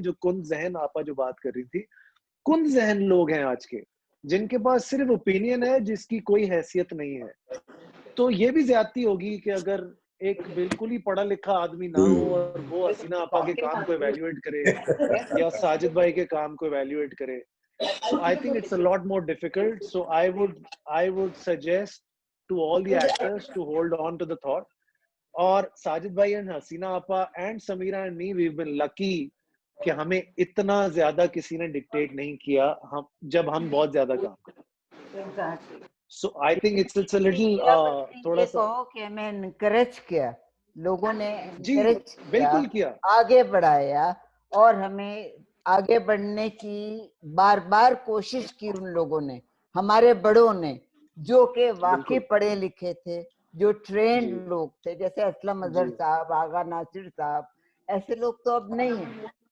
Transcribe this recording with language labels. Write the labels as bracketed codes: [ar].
[hi] जो कुंद जहन आपा जो बात कर रही थी, कुंद जहन लोग हैं आज के, जिनके पास सिर्फ ओपिनियन है, जिसकी कोई हैसियत नहीं है। तो ये भी ज्यादती होगी कि अगर एक बिल्कुल ही पढ़ा लिखा आदमी ना हो और वो हसीना आपा के काम को इवैल्यूएट करे या साजिद भाई के काम को इवैल्यूएट करे, [en] so I think it's a lot more difficult. So I would suggest to all the actors to hold on to the thought. [hi] और साजिद भाई and हसीना आपा [en] and Samira and me, we've been lucky [hi] कि हमें इतना ज्यादा किसी ने डिक्टेट नहीं किया हम जब हम बहुत ज्यादा काम करते। [en] Exactly. So I think it's a little [hi] थोड़ा सा कहो कि हमें encourage किया, लोगों ने जी [en] encourage [hi] बिल्कुल किया, आगे बढ़ाया और हमें आगे बढ़ने की बार बार कोशिश की उन लोगों ने, हमारे बड़ों ने, जो कि वाकई पढ़े लिखे थे, जो ट्रेंड लोग थे, जैसे असलम अजहर साहब, आगा नासिर साहब, ऐसे लोग तो अब नहीं है।